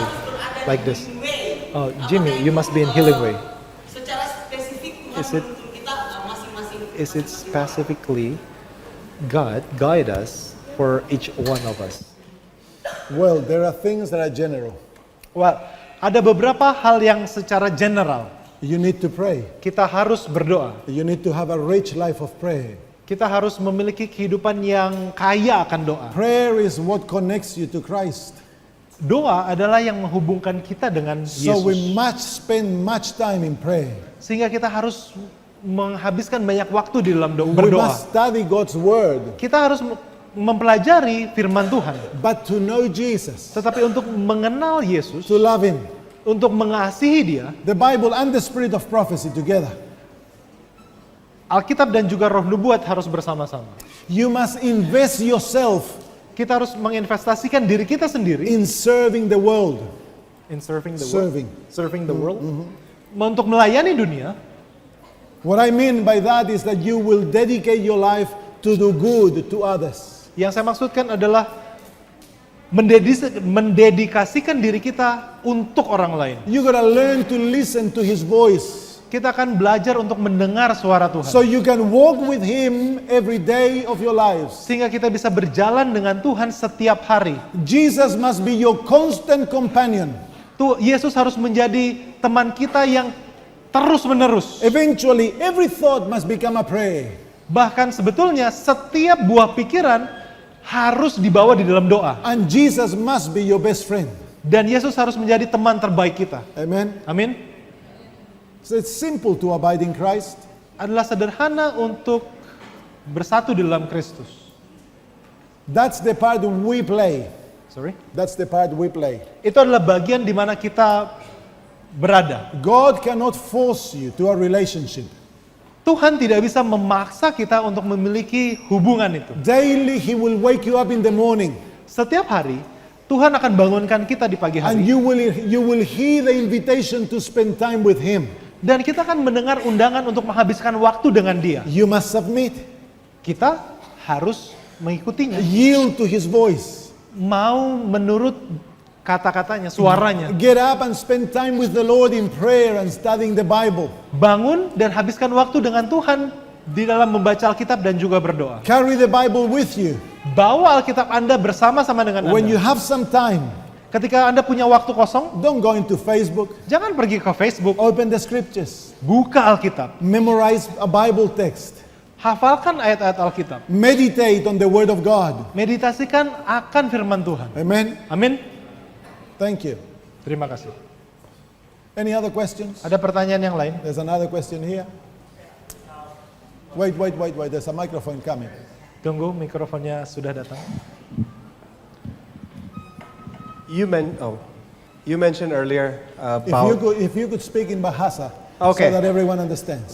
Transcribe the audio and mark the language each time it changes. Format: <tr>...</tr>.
<id>Kamu harus berada</id> <en>like</en> <id>di</id> <en>this? healing way. Oh, Jimmy, you must be in healing way.</en> <id>Secara spesifik Tuhan</id> <en>Is it-</en> <id>menuntun kita masing-masing.</id> <en>Is it specifically God guide us for each one of us? Well, there are things that are general.</en> <id>Well, ada beberapa hal yang secara general</id> <en>You need to pray.</en> <id>kita harus berdoa.</id> <en>You need to have a rich life of prayer.</en> <id>Kita harus memiliki kehidupan yang kaya akan doa.</id> <en>Prayer is what connects you to Christ.</en> <id>Doa adalah yang menghubungkan kita dengan</id> <en>So we</en> <id>Yesus.</id> <en>must spend much time in prayer.</en> <id>Sehingga kita harus menghabiskan banyak waktu di dalam</id> <en>We</en> <id>berdoa.</id> <en>must study God's word.</en> <id>Kita harus mempelajari firman Tuhan.</id> <en>But to know Jesus,</en> <id>Tetapi untuk mengenal Yesus,</id> <en>to love him,</en> <id>untuk mengasihi dia,</id> <en>the Bible and the spirit of prophecy together.</en> <id>Alkitab dan juga roh nubuat harus bersama-sama.</id> <en>You must invest yourself</en> <id>Kita harus menginvestasikan diri kita sendiri</id> <en>in serving the world. in serving the Serving. world. Serving the world. Untuk melayani dunia. What I mean by that is that you will dedicate your life to do good to others.</en> <id>Yang saya maksudkan adalah mendedikasikan diri kita untuk orang lain.</id> <en>You gotta learn to listen to His voice,</en> <id>Kita akan belajar untuk mendengar suara Tuhan.</id> <en>so you can walk with Him every day of your lives.</en> <id>Sehingga kita bisa berjalan dengan Tuhan setiap hari.</id> <en>Jesus must be your constant companion.</en> <id>Yesus harus menjadi teman kita yang terus-menerus.</id> <en>Eventually, every thought must become a prayer.</en> <id>Bahkan sebetulnya setiap buah pikiran harus dibawa di dalam doa.</id> <en>And Jesus must be your best friend.</en> <id>Dan Yesus harus menjadi teman terbaik kita.</id> <en>Amen.</en> <id>Amin.</id> <en>So it's simple to abide in Christ.</en> <id>Adalah sederhana untuk bersatu di dalam Kristus.</id> <en>That's the part we play. Sorry. That's the part we play.</en> <id>Itu adalah bagian di mana kita berada.</id> <en>God cannot force you to a relationship.</en> <id>Tuhan tidak bisa memaksa kita untuk memiliki hubungan itu.</id> <en>Daily He will wake you up in the morning,</en> <id>Setiap hari Tuhan akan bangunkan kita di pagi</id> <en>and you will hear the invitation to spend time with Him.</en> <id>Dan kita akan mendengar undangan untuk menghabiskan waktu dengan Dia.</id> <en>You must submit,</en> <id>Kita harus mengikutinya.</id> <en>yield to His voice.</en> <id>Mau menurut kata-katanya, suaranya.</id> <en>Get up and spend time with the Lord in prayer and studying the Bible.</en> <id>Bangun dan habiskan waktu dengan Tuhan di dalam membaca Alkitab dan juga berdoa.</id> <en>Carry the Bible with you.</en> <id>Bawa Alkitab Anda bersama-sama dengan</id> <en>When you</en> <id>Anda.</id> <en>have some time,</en> <id>Ketika Anda punya waktu kosong,</id> <en>don't go into Facebook.</en> <id>jangan pergi ke Facebook.</id> <en>Open the scriptures.</en> <id>Buka Alkitab.</id> <en>Memorize a Bible text.</en> <id>Hafalkan ayat-ayat Alkitab.</id> <en>Meditate on the Word of God.</en> <id>Meditasikan akan firman Tuhan.</id> <en>Amen.</en> <id>Amin.</id> <en>Thank you.</en> <id>Terima kasih.</id> <en>Any other questions?</en> <id>Ada pertanyaan yang lain?</id> <en>There's another question here. Wait. There's a microphone coming.</en> <id>Tunggu, mikrofonnya sudah datang.</id> <en>You mentioned earlier about If you could speak in Bahasa, Okay. so that everyone understands.</en>